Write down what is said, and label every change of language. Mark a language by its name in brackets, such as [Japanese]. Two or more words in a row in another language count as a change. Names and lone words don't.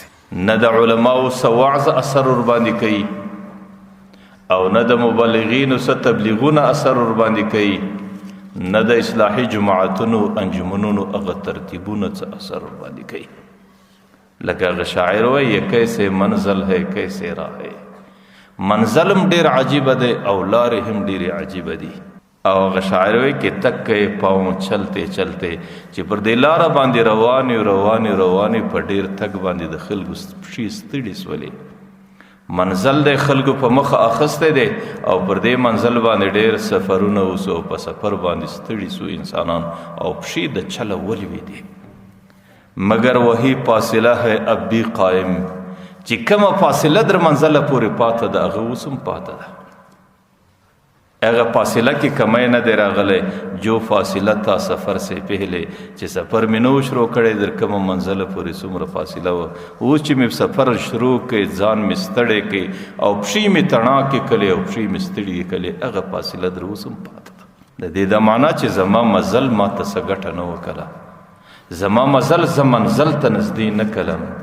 [Pashto] نه د علماو څه وعظ اثر ورباندې کوي او نه د مبلغینو څه تبلیغونه اثر ورباندې کوي، نه د اصلاحي جماعتونو انجمنونو هغه ترتیبونه څه اثر ورباندې کوي. لکه هغه شاعر وایي [Urdu] یہ کیسے منزل ہے کیسے راہ ہے. [Pashto] منزل هم ډېر عجیبه دی او لارې هم ډېرې عجیبه دي. او هغه شاعر وایي [Urdu] کې تک کې پاؤں چلتے چلتے، [Pashto] چې پر دې لاره باندې روانې په ډېر تګ باندې د خلکو پښې ستړي سولې. منزل د خلکو په مخ اخسته دی او پر دې منزل باندې ډېر سفرونه وسو، په سفر باندې ستړي سو انسانان او پښې د چله ولوېدې. [Urdu] مگر وہی فاصله ہے اب بھی قائم، [Pashto] چې کومه فاصله در منزله پورې پاته ده هغه اوس هم پاته ده. هغه فاصله کې کمی نه دی راغلی، [Urdu] جو فاصله تا سفر سے پہلے، [Pashto] چې سفر مې نو شروع کړی در کومه منزله پورې څومره فاصله وه، اوس چې مې سفر شروع کړی ځان مې ستړی کړی او پښې مې تڼاکې کړې او پښې مې ستړي کړې، هغه فاصله در اوس هم پاته ده. د دې د معنا چې زما مزل ما ته څه ګټه نه وکړه، زما مزل زه منزل ته نږدې نه کړم.